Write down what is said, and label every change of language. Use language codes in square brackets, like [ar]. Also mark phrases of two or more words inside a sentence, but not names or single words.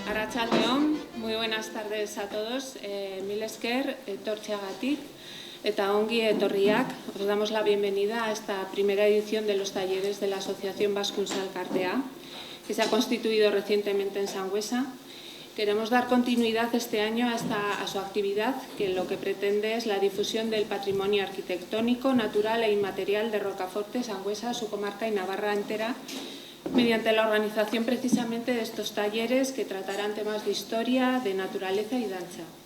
[eu] Arratsaldeon, [es] muy buenas tardes a todos. [eu] Mil esker, etortzeagatik eta ongi etorriak. [es] Os damos la bienvenida a esta primera edición de los talleres de la Asociación Baskuntza Elkartea, que se ha constituido recientemente en Sangüesa. Queremos dar continuidad este año a su actividad, que lo que pretende es la difusión del patrimonio arquitectónico, natural e inmaterial de Rocaforte, Sangüesa, su comarca y Navarra entera, mediante la organización precisamente de estos talleres que tratarán temas de historia, de naturaleza y danza.